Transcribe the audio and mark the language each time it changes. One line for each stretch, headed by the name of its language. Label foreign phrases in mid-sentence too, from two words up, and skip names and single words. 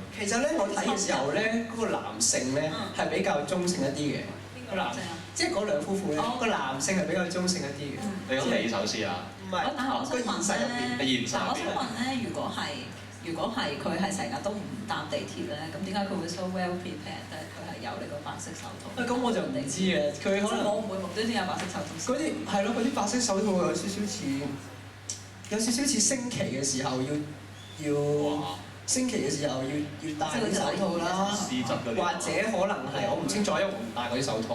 Cantonese: 其實咧，我睇嘅時候咧，嗰個男性咧係比較中性一啲嘅。邊個男性啊？即係嗰兩夫婦咧，個男性係比較中性一啲嘅。你講你首詩啊？唔係，但係我想問咧，但我想問咧，如果係佢係成日都唔搭地鐵咧，咁點解佢會
English: so well prepared
Cantonese: 咧？佢係有呢個白色手套。咁我就唔知嘅，佢可能我唔會無端端有白色手套。嗰啲係咯，嗰啲白色手套有少少似升旗嘅時候要升旗嘅時候要戴啲手套啦，或者可能係我唔清楚，因為我唔戴嗰啲手套。